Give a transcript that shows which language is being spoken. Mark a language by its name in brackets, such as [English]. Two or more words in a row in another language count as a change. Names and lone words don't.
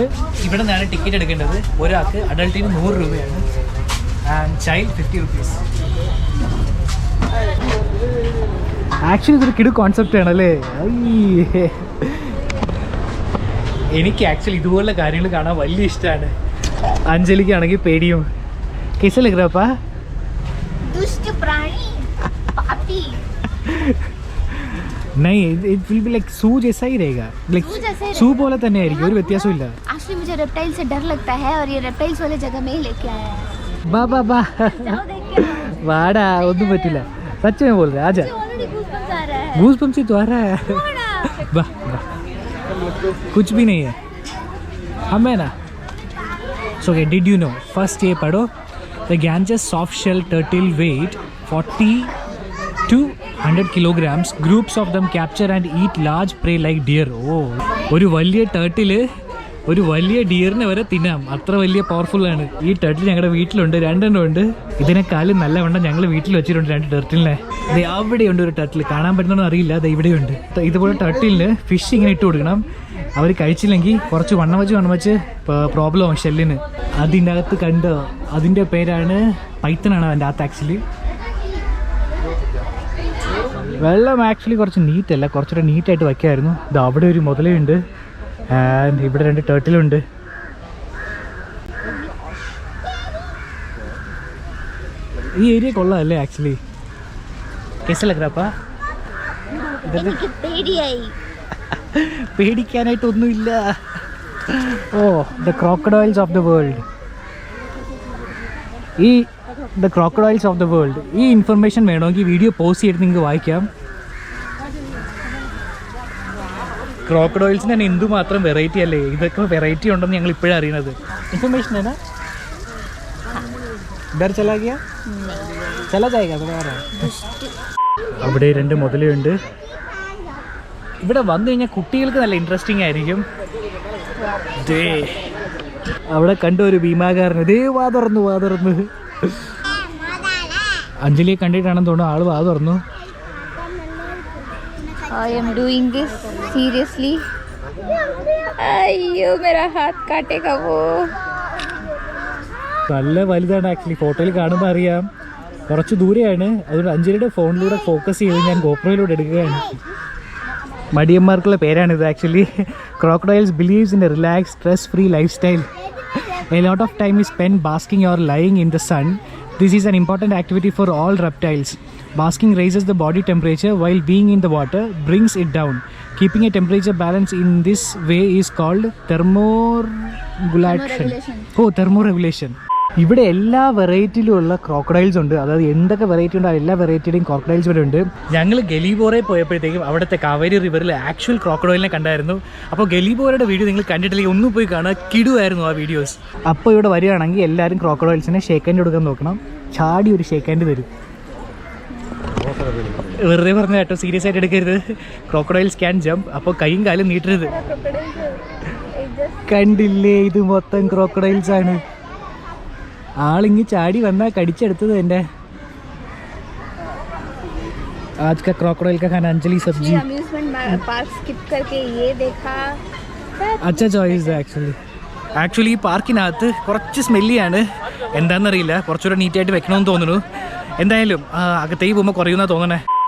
[Malayalam] ഇവിടെ നിന്നാണ് ടിക്കറ്റ് എടുക്കേണ്ടത്. ഒരാൾക്ക് അഡൾട്ടിന് 100 രൂപയാണ് [English] and child [Malayalam] 50 rupees. ആക്ച്വലി ഇതൊരു കിടു കോൺസെപ്റ്റ് ആണല്ലേ. എനിക്ക് ആക്ച്വലി ഇതുപോലുള്ള കാര്യങ്ങൾ കാണാൻ വലിയ ഇഷ്ടമാണ്. അഞ്ജലിക്കാണെങ്കിൽ പേടിയും. [Hindi] कैसे लग रहा है? दुष्ट प्राणी पापी. नहीं, [English] it will be like zoo [Hindi] जैसा ही रहेगा. [English] like zoo [Malayalam] बोला തന്നെ ആയിരിക്കും, ഒരു വ്യത്യാസവും ഇല്ല. [Hindi] एक्चुअली मुझे रेप्टाइल से डर लगता है और ये रेप्टाइल्स वाले जगह में ही लेके आया है. [Malayalam] വാ വാ വാ വാടാ, ഒന്നും പറ്റില്ല. [Hindi] सच में बोल रहा है, आजा. गूज़बम्स आ रहा है. गूज़बम्स तो आ रहा है. वाह वाह, कुछ भी नहीं है हमें ना. [English] So okay, did you know, first [Hindi] ये पढ़ो, [English] the Ganges soft shell turtle weight 40 to 100 kilograms. Groups of them capture and eat large prey like deer. [Malayalam] Oh, ഒരു വലിയ ടേർട്ടില് ഒരു വലിയ ഡിയറിനെ വരെ തിന്നാം, അത്ര വലിയ പവർഫുൾ ആണ്. ഈ ടർട്ടിൽ ഞങ്ങളുടെ വീട്ടിലുണ്ട്, 2 എണ്ണം ഉണ്ട്. ഇതിനേക്കാളും നല്ലവണ്ണം ഞങ്ങൾ വീട്ടിൽ വെച്ചിട്ടുണ്ട് 2 ടർട്ടിലിനെ. അവിടെയുണ്ട് ഒരു ടർട്ടിൽ, കാണാൻ പറ്റുന്നോ അറിയില്ല, അത് ഇവിടെയുണ്ട്. ഇതുപോലെ ടർട്ടിലിന് ഫിഷ് ഇങ്ങനെ ഇട്ട് കൊടുക്കണം. അവർ കഴിച്ചില്ലെങ്കിൽ കുറച്ച് വണ്ണം വെച്ച് പ്രോബ്ലം ആവും ഷെല്ലിന്. അതിൻ്റെ അകത്ത് കണ്ട്, അതിൻ്റെ പേരാണ് പൈത്തനാണ് അതിൻ്റെ അകത്ത്. ആക്ച്വലി വെള്ളം ആക്ച്വലി കുറച്ച് നീറ്റല്ല, കുറച്ചുകൂടെ നീറ്റായിട്ട് വയ്ക്കായിരുന്നു. ഇത് അവിടെ ഒരു മുതലയുണ്ട് ആൻഡ് ഇവിടെ 2 ടേർട്ടിലുണ്ട്. ഈ ഏരിയ കൊള്ളാമല്ലേ ആക്ച്വലി? [Hindi] कैसा लग रहा पापा? [Malayalam] പേടിക്കാനായിട്ടൊന്നുമില്ല. ഓ, [English] The crocodiles of the world. The crocodiles of the world. [Malayalam] ഈ ഇൻഫർമേഷൻ വേണമെങ്കിൽ വീഡിയോ പോസ്റ്റ് ചെയ്തിട്ട് നിങ്ങൾക്ക് വായിക്കാം. ക്രോക്കഡൈൽസിന് തന്നെ എന്തുമാത്രം വെറൈറ്റി അല്ലേ? ഇതൊക്കെ വെറൈറ്റി ഉണ്ടെന്ന് ഞങ്ങൾ ഇപ്പോഴാണ് അറിയണത്. ഇൻഫർമേഷൻ ആണ്. [Hindi] इधर चला गया चला जाएगा [Malayalam] വേറെ. അവിടെ 2 മുതലുണ്ട്. ഇവിടെ വന്നു കഴിഞ്ഞാൽ കുട്ടികൾക്ക് നല്ല ഇൻട്രസ്റ്റിംഗ് ആയിരിക്കും. അവിടെ കണ്ട ഒരു ഭീമാകാരൻ ഇതേ വാ തുറന്നു. അഞ്ജലിയെ കണ്ടിട്ടാണെന്ന് തോന്നുന്നു ആള് വാ തുറന്നു. [English] I am doing this seriously. [Hindi] അയ്യോ मेरा हाथ काटेगा वो. [Malayalam] നല്ല വലുതാണ് ആക്ച്വലി. ഫോട്ടോയിൽ കാണുമ്പോൾ അറിയാം. കുറച്ച് ദൂരെയാണ്. അതുകൊണ്ട് അഞ്ജലിയുടെ ഫോണിലൂടെ ഫോക്കസ് ചെയ്ത് ഞാൻ ഗോപ്രോയിലൂടെ എടുക്കുകയാണ്. മടിയന്മാർക്കുള്ള പേരാണിത് ആക്ച്വലി. [English] Crocodiles believes in a relaxed, stress-free lifestyle. A lot of time is spent basking or lying in the sun. This is an important activity for all reptiles. Basking raises the body temperature while being in the water brings it down. Keeping a temperature balance in this way is called thermoregulation. Thermoregulation. [Malayalam] ഇവിടെ എല്ലാ വെറൈറ്റിയിലുള്ള ക്രോക്കഡൈൽസ് ഉണ്ട്. അതായത് എന്തൊക്കെ വെറൈറ്റി ഉണ്ടോ എല്ലാ വെറൈറ്റിയുടെയും ക്രോക്കഡൈൽസ് ഇവിടെ ഉണ്ട്. ഞങ്ങൾ ഗലീബോറെ പോയപ്പോഴത്തേക്കും അവിടുത്തെ കാവേരി റിവറിൽ ആക്ച്വൽ ക്രോക്കഡൈലിനെ കണ്ടായിരുന്നു. അപ്പോൾ ഗലീബോറയുടെ വീഡിയോ നിങ്ങൾ കണ്ടിട്ടില്ലെങ്കിൽ ഒന്നും പോയി കാണുക. കിടുവായിരുന്നു ആ വീഡിയോസ്. അപ്പോൾ ഇവിടെ വരികയാണെങ്കിൽ എല്ലാവരും ക്രോക്കഡൈൽസിനെ [English] shake hand [Malayalam] കൊടുക്കാൻ നോക്കണം. ചാടി ഒരു [English] shake hand [Malayalam] തരും. വെറുതെ പറഞ്ഞ കേട്ടോ, സീരിയസ് ആയിട്ട് എടുക്കരുത്. [English] crocodiles can jump. [Malayalam] അപ്പോൾ കൈയും കാലും നീട്ടരുത്. കണ്ടില്ലേ, ഇത് മൊത്തം ക്രോക്കഡൈൽസ് ആണ്. ആളിങ്ങി ചാടി വന്നാൽ കടിച്ചെടുത്തത് എൻ്റെ. [Hindi] आज का क्रोकोडाइल का खाना अंजलि सब्जी. [English] amusement park [Hindi] स्किप करके ये देखा. अच्छा चॉइस [Malayalam] ആക്ച്വലി ഈ പാർക്കിനകത്ത് കുറച്ച് സ്മെല്ലിയാണ്. എന്താണെന്നറിയില്ല, കുറച്ചുകൂടെ നീറ്റായിട്ട് വെക്കണമെന്ന് തോന്നുന്നു. എന്തായാലും അകത്തേക്ക് പോകുമ്പോൾ കുറയുമെന്നാണ് തോന്നണേ.